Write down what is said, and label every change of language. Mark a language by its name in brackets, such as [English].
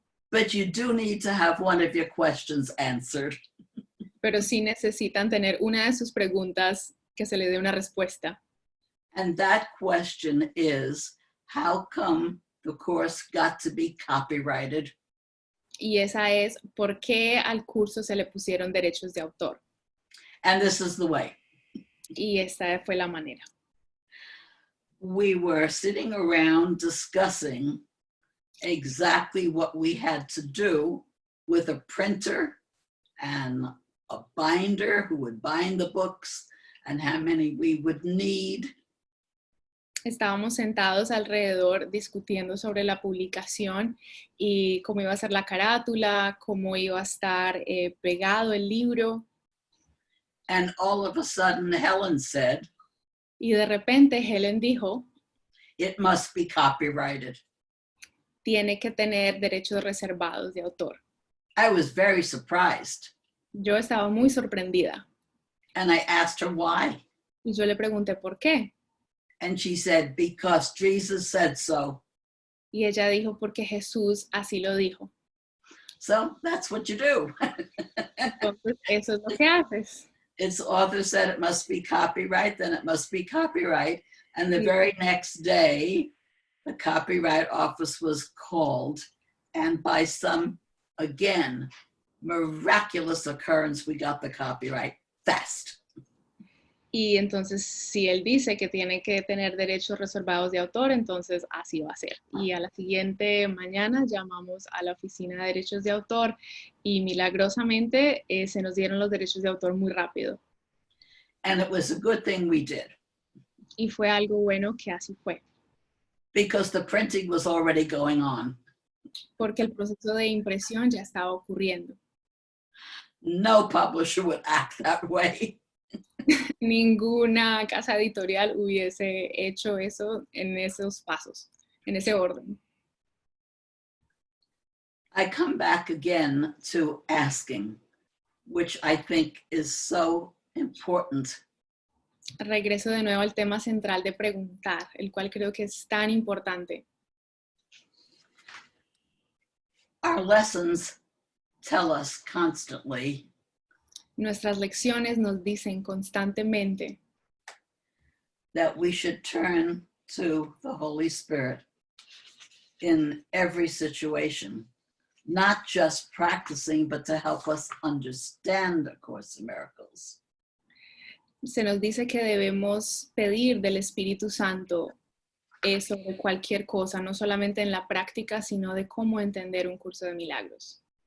[English] But you do need to have one of your questions answered. [Spanish] pero sí necesitan tener una de sus preguntas que se le dé una respuesta. [English] And that question is, how come the course got to be copyrighted? [Spanish] Y esa es, ¿por qué al curso se le pusieron derechos de autor? [English] And this is the way. [Spanish] Y esta fue la manera. [English] We were sitting around discussing exactly what we had to do with a printer and a binder who would bind the books and how many we would need. [Spanish] Estábamos sentados alrededor discutiendo sobre la publicación y cómo iba a ser la carátula, cómo iba a estar pegado el libro. [English] And all of a sudden, Helen said, [Spanish] Y de repente Helen dijo, [English] it must be copyrighted. [Spanish] tiene que tener derechos reservados de autor. [English] I was very surprised. [Spanish] Yo estaba muy sorprendida [English] And I asked her why. [Spanish] y yo le pregunté por qué. [English] And she said, because Jesus said so. [Spanish] Y ella dijo, porque Jesús así lo dijo. [English] So that's what you do. [Spanish] Entonces, eso es lo que haces. [English] Its author said it must be copyright, then it must be copyright. And the very next day, the Copyright Office was called. And by some, again, miraculous occurrence, we got the copyright fast. [Spanish] Y entonces, si él dice que tiene que tener derechos reservados de autor, entonces así va a ser. Y a la siguiente mañana llamamos a la Oficina de Derechos de Autor y milagrosamente se nos dieron los derechos de autor muy rápido. [English] And it was a good thing we did, [Spanish] Y fue algo bueno que así fue, [English] because the printing was already going on. [Spanish] porque el proceso de impresión ya estaba ocurriendo. [English] No publisher would act that way. [Spanish] Ninguna casa editorial hubiese hecho eso en esos pasos, en ese orden. [English] I come back again to asking, which I think is so important. [Spanish] Regreso de nuevo al tema central de preguntar, el cual creo que es tan importante. [English] Our lessons tell us constantly [Spanish] Nuestras lecciones nos dicen constantemente [English] that we should turn to the Holy Spirit in every situation, not just practicing, but to help us understand A Course in Miracles. [Spanish] se nos dice que debemos pedir del Espíritu Santo sobre cualquier cosa, no solamente en la práctica, sino de cómo entender un curso de milagros.